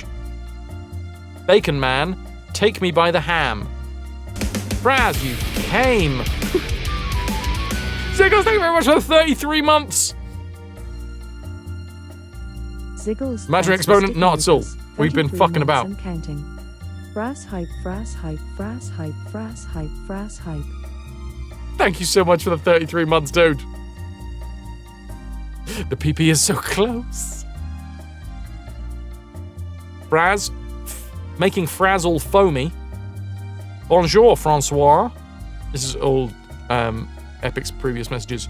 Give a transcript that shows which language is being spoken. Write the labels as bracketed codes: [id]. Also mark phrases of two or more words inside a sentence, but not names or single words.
[en] Bacon Man, take me by the ham. Fraz, you came. Ziggles, thank you very much for the 33 months. Ziggles. Imaginary exponent, not at all. We've been fucking about. Counting. Fraz hype, Fraz hype, Fraz hype, Fraz hype, Fraz hype. Thank you so much for the 33 months, dude. The PP is so close. Fraz, making Frazzle foamy. Bonjour, Francois. This is all Epic's previous messages.